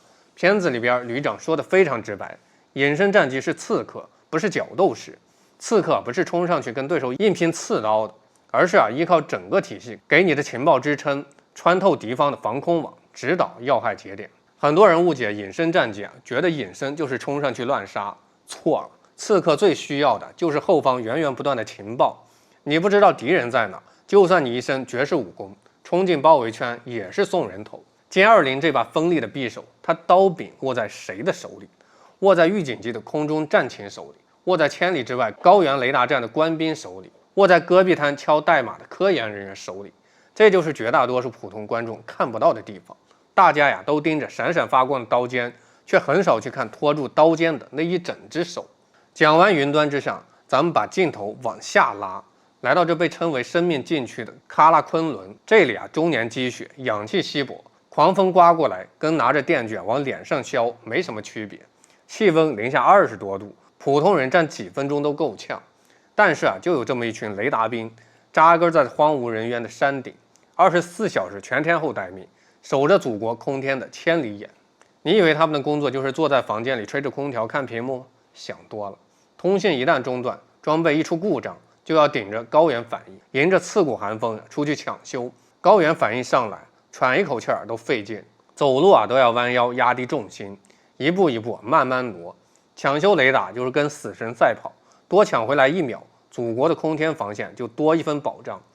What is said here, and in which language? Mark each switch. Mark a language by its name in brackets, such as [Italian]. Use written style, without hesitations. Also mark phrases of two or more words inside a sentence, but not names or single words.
[Chinese] 片子裡邊旅長說的非常直白，隱身戰機是刺客，不是角鬥士。刺客不是衝上去跟對手硬拼刺刀的，而是依靠整個體系給你的情報支撐，穿透敵方的防空網，指導要害節點。很多人誤解隱身戰機覺得隱身就是衝上去亂殺，錯了。刺客最需要的就是後方源源不斷的情報。你不知道敵人在哪，就算你一身绝世武功，衝進包圍圈也是送人頭。殲20這把鋒利的匕首，它刀柄握在誰的手裡？握在预警机的空中戰情手裡，握在千里之外高原雷达站的官兵手裡，握在戈壁灘敲代碼的科研人員手裡。這就是絕大多數普通觀眾看不到的地方。大家呀都盯着閃閃發光的刀尖，卻很少去看托住刀尖的那一整只手。講完雲端之上，咱們把鏡頭往下拉，來到這被稱為生命禁區的喀拉昆崙。這裡啊終年積雪，氧氣稀薄，狂風刮過來跟拿着電捲往臉上削沒什麼區別。氣溫零下20多度，普通人站幾分鐘都夠嗆。但是啊，就有這麼一群雷達兵，扎根在荒無人烟的山頂，24小時全天候待命，守着祖國空天的千里眼。你以為他们的工作就是坐在房间裡吹着空調看屏幕？想多了。通信一旦中斷，裝備一出故障，就要頂着高原反應，迎着刺骨寒風出去搶修。高原反應上來，喘一口氣兒都費勁，走路啊都要彎腰壓低重心，一步一步慢慢挪。搶修雷達就是跟死神賽跑，多搶回来1秒，祖國的空天防線就多一分保障。